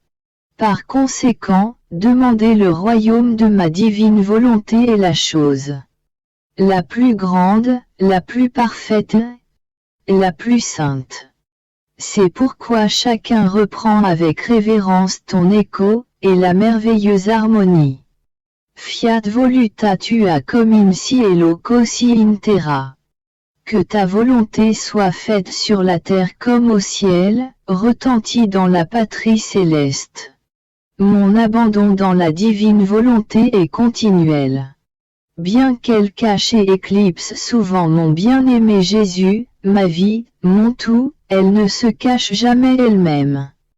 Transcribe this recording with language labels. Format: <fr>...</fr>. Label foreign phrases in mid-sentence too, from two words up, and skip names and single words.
<fr>Par conséquent, demander le royaume de ma divine volonté est la chose la plus grande, la plus parfaite, et la plus sainte. C'est pourquoi chacun reprend avec révérence ton écho, et la merveilleuse harmonie.</fr> <la>Fiat voluta tua cum in</la> <it>cielo così</it> <la>in terra.</la> <fr>Que ta volonté soit faite sur la terre comme au ciel, retentit dans la patrie céleste. Mon abandon dans la divine volonté est continuel. Bien qu'elle cache et éclipse souvent mon bien-aimé Jésus, ma vie, mon tout, elle ne se cache jamais elle-même.</fr>